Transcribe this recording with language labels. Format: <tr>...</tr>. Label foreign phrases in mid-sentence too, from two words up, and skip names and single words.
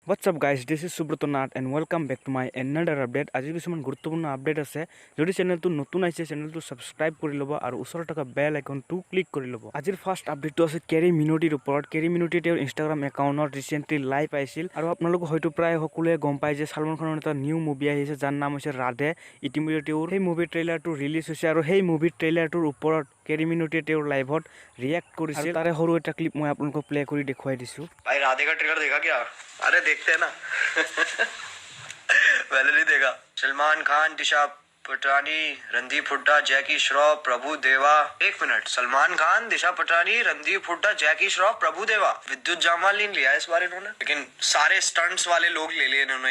<en>What's up guys, this is Subroto Nath and welcome back to my another update.</en> <as>আজি কিছুমান গুৰুত্বপূৰ্ণ আপডেট আছে। যদি চেনেলটো নতুন আছে চেনেলটো সাবস্ক্ৰাইব কৰি ল'ব আৰু ওচৰত থকা</as> <en>bell icon</en> <as>ক্লিক কৰি ল'ব। আজিৰ ফাৰ্ষ্ট আপডেটটো আছে কেৰি মিনুটিৰ ওপৰত। কেৰি মিনুটি তেওঁৰ ইনষ্টাগ্ৰাম একাউণ্টত</as> <en>recently live</en> <as>আহিছিল আৰু আপোনালোক হয়তো প্ৰায় সকলোৱে গম পায় যে সালমান খানৰ এটা</as> <en>new movie</en> <as>আহিছে যাৰ নাম হৈছে ৰাধে। ইতিমধ্যে তেওঁৰ সেই মুভিৰ ট্ৰেইলাৰটো ৰিলিজ হৈছে আৰু সেই মুভিৰ ট্ৰেইলাৰটোৰ ওপৰত কেৰি মিনুটিয়ে তেওঁৰ লাইভত ৰিয়েক্ট কৰিছিল। তাৰে সৰু এটা ক্লিপ মই আপোনালোকক প্লে কৰি দেখুৱাই দিছো।</as> <hi>भाई राधे का ट्रेलर देखा क्या? अरे देखते हैं ना। मैंने नहीं देखा। सलमान खान, दिशा पटानी, रणदीप हुड्डा, जैकी श्रॉफ, प्रभु देवा। एक मिनट, सलमान खान, दिशा पटानी, रणदीप हुड्डा, जैकी श्रॉफ, प्रभु देवा। विद्युत जामवाल नहीं लिया इस बार इन्होंने, लेकिन सारे स्टंट्स वाले लोग ले लिए इन्होंने।</hi>